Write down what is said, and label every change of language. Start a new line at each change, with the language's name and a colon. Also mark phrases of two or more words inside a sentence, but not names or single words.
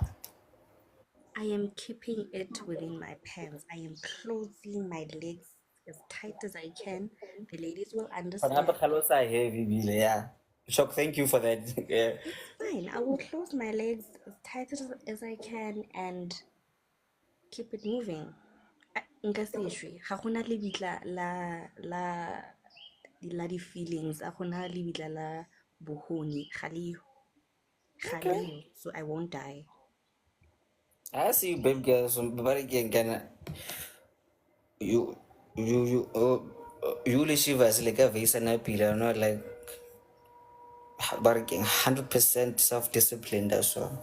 English: I am keeping it within my pants. I am closing my legs as tight as I can. The ladies will understand. Yeah. Shock, thank you for that. Yeah. It's fine. I will close my legs as tight as I can and keep it moving.
Tswana: Nka se shwe. Ga gona lebitla la di-feelings. Ga gona lebitla la bohoni. Ga leyo. Ga
English: Okay.
Tswana: leyo.
English: So I won't die. I see you, babe girl. So, but again, can you, you live as like a vase and a pillar, not like, but again, 100% self disciplined as well.